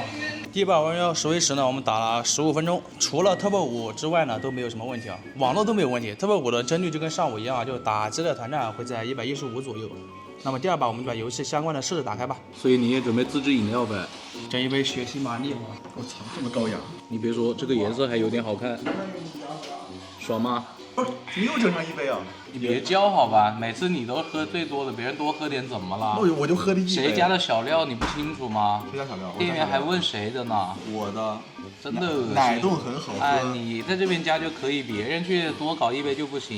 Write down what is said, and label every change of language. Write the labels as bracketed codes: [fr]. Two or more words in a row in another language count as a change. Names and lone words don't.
[zh] 第一把王者榮耀10v10呢，我們打了15分鐘，除了 Turbo 5之外呢，都沒有什麼問題啊，網絡都沒有問題。Turbo 5的幀率就跟上午一樣，就打激烈團戰會在115左右。那麼第2把我們就把遊戲相關的設置打開吧。所以你也準備自製飲料唄？整一杯血腥瑪麗嘛。我操，這麼高雅！你別說，這個顏色還有點好看，爽嗎？不是，你又整上一杯啊？你別叫好吧，每次你都喝最多的，別人多喝點怎麼了？我就喝了一杯。誰家的小料你不清楚嗎？誰家小料？店員還問誰的呢？我的。真的惡心。奶凍很好喝。哎，你在這邊加就可以，別人去多搞一杯就不行。